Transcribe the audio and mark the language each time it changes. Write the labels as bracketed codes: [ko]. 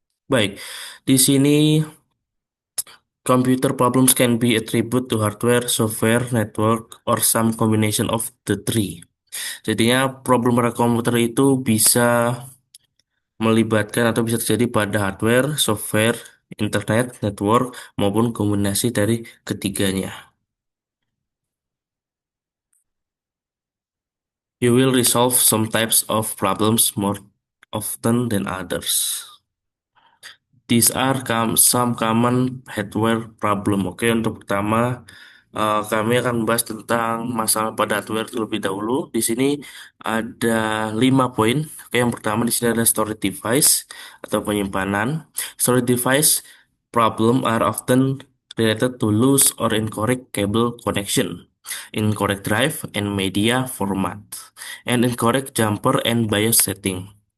[id] Baik, di sini [en] computer problems can be attributed to hardware, software, network, or some combination of the three. [id] Jadinya problem pada komputer itu bisa melibatkan atau bisa terjadi pada hardware, software, internet, network, maupun kombinasi dari ketiganya. [en] You will resolve some types of problems more often than others. These are some common hardware problem. [id] Oke, untuk pertama Kami akan membahas tentang masalah pada hardware terlebih dahulu. Di sini ada 5 poin. Oke, yang pertama di sini ada storage device atau penyimpanan. [en] Storage device problem are often related to loose or incorrect cable connection, incorrect drive and media format, and incorrect jumper and BIOS setting.